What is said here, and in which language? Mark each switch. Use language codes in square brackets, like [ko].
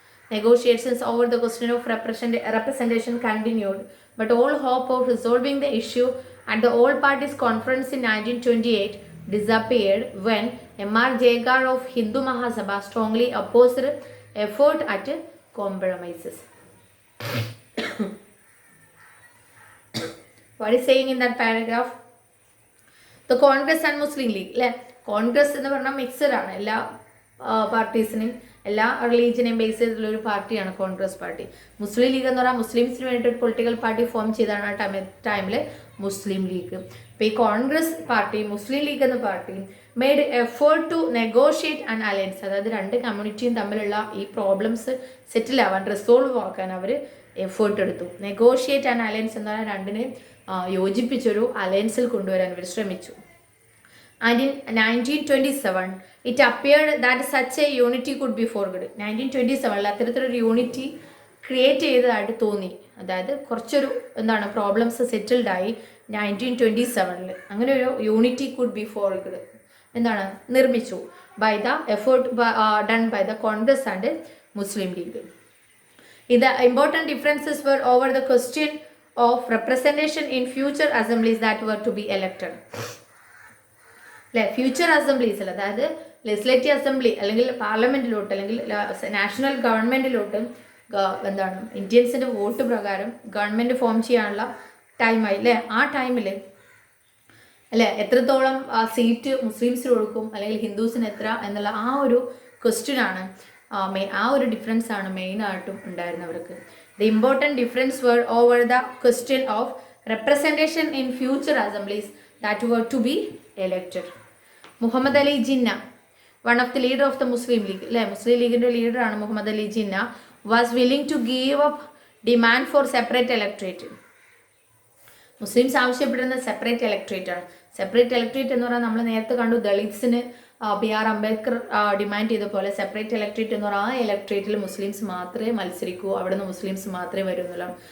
[en] Negotiations over the question of representation continued, but all hope of resolving the issue at the All Parties Conference in 1928 disappeared when M.R. Jayakar of Hindu Mahasabha strongly opposed effort at compromises. What is saying in that paragraph? [ml] The Congress and Muslim League അല്ലേ, കോൺഗ്രസ് എന്ന് പറഞ്ഞാൽ mixed ആണ്, എല്ലാ പാർട്ടീസിനെയും എല്ലാ റിലീജിയനെയും base ചെയ്തിട്ടുള്ള ഒരു പാർട്ടിയാണ് Congress party. മുസ്ലിം league എന്ന് പറഞ്ഞാൽ മുസ്ലിംസിന് വേണ്ടി ഒരു പൊളിറ്റിക്കൽ പാർട്ടി ഫോം ചെയ്താണ് ആ ടൈമിൽ മുസ്ലിം ലീഗ്. ഇപ്പോൾ ഈ കോൺഗ്രസ് പാർട്ടി മുസ്ലിം ലീഗ് എന്ന party [en] made effort to negotiate an alliance, [ml] അതായത് രണ്ട് കമ്മ്യൂണിറ്റിയും തമ്മിലുള്ള ഈ പ്രോബ്ലംസ് സെറ്റിൽ ആവാൻ റിസോൾവ് ആക്കാൻ അവർ എഫേർട്ട് എടുത്തു. നെഗോഷിയേറ്റ് ആൻ അലയൻസ് എന്ന് പറഞ്ഞാൽ രണ്ടിനെയും യോജിപ്പിച്ചൊരു അലയൻസിൽ കൊണ്ടുവരാൻ അവർ ശ്രമിച്ചു. [en] And in 1927 it appeared that such a unity could be forged. [ml] 1927 അത്തരത്തിലൊരു യൂണിറ്റി ക്രിയേറ്റ് ചെയ്തതായിട്ട് തോന്നി, അതായത് കുറച്ചൊരു പ്രോബ്ലംസ് സെറ്റിൽഡ് ആയി 1927 അങ്ങനെ ഒരു യൂണിറ്റി [en] could be forged [ml] നിർമ്മിച്ചു [en] By the effort done by the Congress and Muslim League. The important differences were over the question of representation in future assemblies that were to be elected. [ml] Future അസംബ്ലീസിൽ, അതായത് legislative assembly അല്ലെങ്കിൽ പാർലമെന്റിലോട്ട് അല്ലെങ്കിൽ national ഗവൺമെന്റിലോട്ട് ഇന്ത്യൻസിന്റെ vote പ്രകാരം government form ചെയ്യാനുള്ള ടൈമായി അല്ലേ. ആ ടൈമിൽ അല്ലേ എത്രത്തോളം സീറ്റ് മുസ്ലിംസിന് കൊടുക്കും അല്ലെങ്കിൽ ഹിന്ദുസിന് എത്ര എന്നുള്ള ആ ഒരു ക്വസ്റ്റ്യനാണ്, ആ ഒരു ഡിഫറൻസ് ആണ് മെയിനായിട്ടും ഉണ്ടായിരുന്നവർക്ക്. The important difference [en] were over the question of representation in future assemblies that were to be elected. Muhammad Ali Jinnah, one of the leader of the Muslim League [ml] അല്ലേ, മുസ്ലിം ലീഗിൻ്റെ ലീഡറാണ് Muhammad Ali Jinnah, [en] Was willing to give up demand for separate electorate. [ml] Muslims ആവശ്യപ്പെടുന്ന separate electorate ആണ്. Separate electorate എന്ന് പറഞ്ഞാൽ നമ്മൾ നേരത്തെ കണ്ടു ദളിത്സിന് BR Ambedkar demand ചെയ്ത പോലെ സെപ്പറേറ്റ് ഇലക്ട്രേറ്റ് എന്ന് പറഞ്ഞാൽ ആ ഇലക്ട്രേറ്റിൽ മുസ്ലിംസ് മാത്രമേ മത്സരിക്കൂ, അവിടെ നിന്ന് മുസ്ലിംസ് മാത്രമേ വരൂ എന്നുള്ളതാണ്.